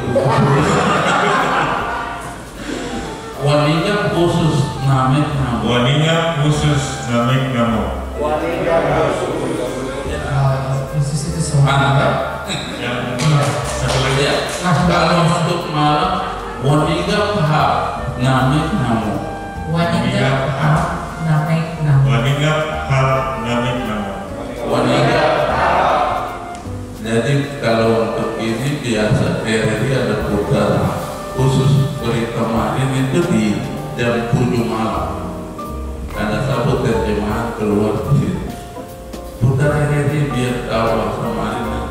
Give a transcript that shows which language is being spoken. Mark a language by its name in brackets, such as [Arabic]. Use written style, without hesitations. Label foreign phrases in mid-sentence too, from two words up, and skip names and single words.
[Marind] Waninga usus Namik Namo. Waninga khusus Namik Namo. [Indonesian] Khusus itu semua. Mantap. Yang satu lagi Ya. Kalau untuk malam [Marind] waninga paha Namik Namo. Waninga Namik Namo. Waninga Hal Namik Namo. Waninga. [Indonesian] Jadi kalau untuk ini biasa RRI ada putar khusus berita kemarin itu di jam 7 malam. Ada satu terjemahan keluar di situ. Putar RRI biar tahu bahasa Marin nanti.